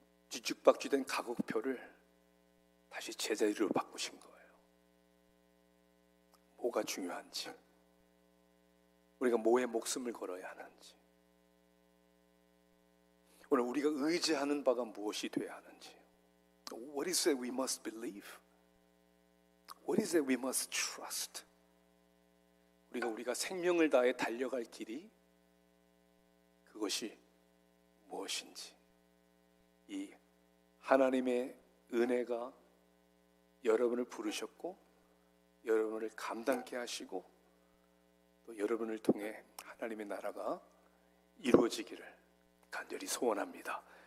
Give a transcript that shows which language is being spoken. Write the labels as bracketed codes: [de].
[ko] 뒤죽박죽된 가격표를 다시 제자리로 바꾸신 거예요. 뭐가 중요한지, 우리가 뭐에 목숨을 걸어야 하는지, 오늘 우리가 의지하는 바가 무엇이 되어야 하는지. [en] What is it we must believe? What is it we must trust? [ko] 우리가 생명을 다해 달려갈 길이 그것이 무엇인지, 이 하나님의 은혜가 여러분을 부르셨고 여러분을 감당케 하시고 또 여러분을 통해 하나님의 나라가 이루어지기를 간절히 소원합니다.